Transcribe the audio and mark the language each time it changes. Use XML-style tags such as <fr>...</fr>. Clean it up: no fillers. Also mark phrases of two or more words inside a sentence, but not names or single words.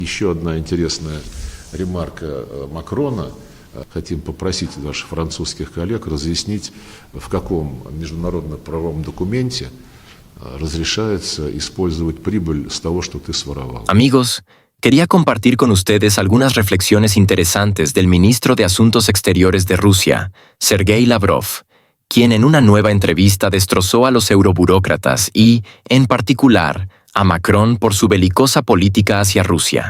<ru>Еще одна интересная ремарка Макрона. Хотим попросить наших французских коллег разъяснить, в каком международно-правовом документе разрешается использовать прибыль с того, что ты своровал.</ru> <es>Amigos, quería compartir con ustedes algunas reflexiones interesantes del ministro de Asuntos Exteriores de Rusia, Sergei Lavrov, quien en una nueva entrevista destrozó a los euroburócratas y, en particular, a Macron por su belicosa política hacia Rusia.</es>